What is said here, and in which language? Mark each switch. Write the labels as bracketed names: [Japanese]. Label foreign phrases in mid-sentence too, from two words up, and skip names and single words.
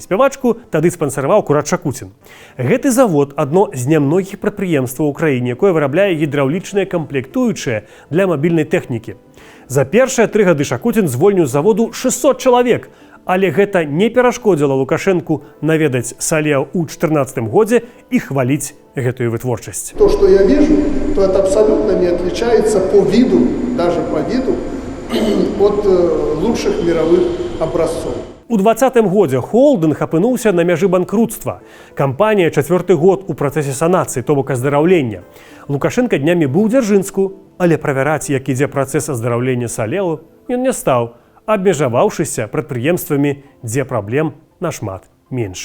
[Belarusian] Спявачку тады спансараваў Курат Шакуцін. Гэты завод – адно з нямногіх прадпрыемстваў у краіне, якое вырабляе гідраўлічныя камплектуючыя для мабільнай тэхнікі. За першыя 3 гады Шакуцін звольніў з заводу 600 чалавек, але гэта не перашкодзіла Лукашэнку наведаць «Салео» ў 2014 годзе і хваліць гэтую вытворчасць. [Russian] То, что я вижу, то это абсолютно не отличается по виду, даже по виду, от лучших мировых образцов. [Belarusian] У 2020 годзе холдынг апынуўся на мяжы банкрутства. Кампанія 4-й год у працэсе санацыі, то бок аздараўлення. Лукашенко днямі быў у Дзяржынску, але правяраць, як ідзе працэс аздараўлення «Салео», ён не стаў, абмежаваўшыся прадпрыемствамі, дзе праблем нашмат менш.